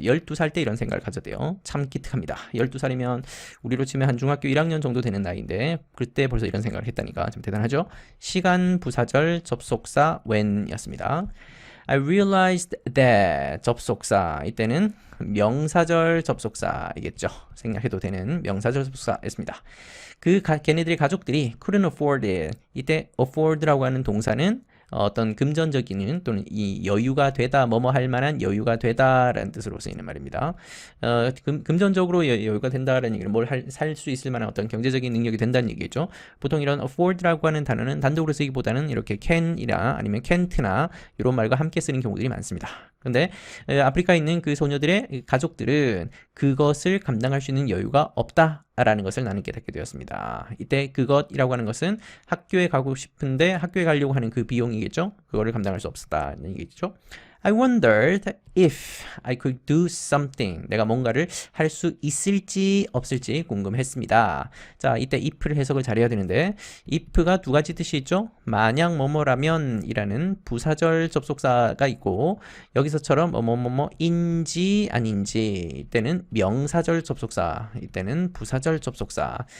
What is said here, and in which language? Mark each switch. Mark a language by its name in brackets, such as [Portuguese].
[Korean] 12살 때 이런 생각을 가졌대요. 참 기특합니다. 12살이면 우리로 치면 한 중학교 1학년 정도 되는 나이인데 그때 벌써 이런 생각을 했다니까 좀 대단하죠? 시간, 부사절, 접속사, when 이었습니다. [English] I realized that [Korean] 접속사 이때는 명사절 접속사이겠죠. 생략해도 되는 명사절 접속사였습니다. 걔네들의 가족들이 [English] couldn't afford it. [Korean] 이때 afford라고 하는 동사는 어떤 금전적인 또는 이 여유가 되다, 뭐뭐 할 만한 여유가 되다라는 뜻으로 쓰이는 말입니다. 금전적으로 여유가 된다라는 얘기는 뭘 살 수 있을 만한 어떤 경제적인 능력이 된다는 얘기죠. 보통 이런 afford라고 하는 단어는 단독으로 쓰기보다는 이렇게 can이나 아니면 can't나 이런 말과 함께 쓰는 경우들이 많습니다. 그런데 아프리카에 있는 그 소녀들의 가족들은 그것을 감당할 수 있는 여유가 없다라는 것을 나는 깨닫게 되었습니다. 이때 그것이라고 하는 것은 학교에 가고 싶은데 학교에 가려고 하는 그 비용이겠죠. 그거를 감당할 수 없었다는 얘기죠. [English] I wondered if I could do something. [Korean] 내가 뭔가를 할 수 있을지 없을지 궁금했습니다. 자, 이때 if를 해석을 잘해야 되는데 if가 두 가지 뜻이 있죠. 만약 뭐뭐라면 이라는 부사절 접속사가 있고 여기서처럼 뭐뭐뭐인지 아닌지 이때는 명사절 접속사 이때는 부사절 접속사.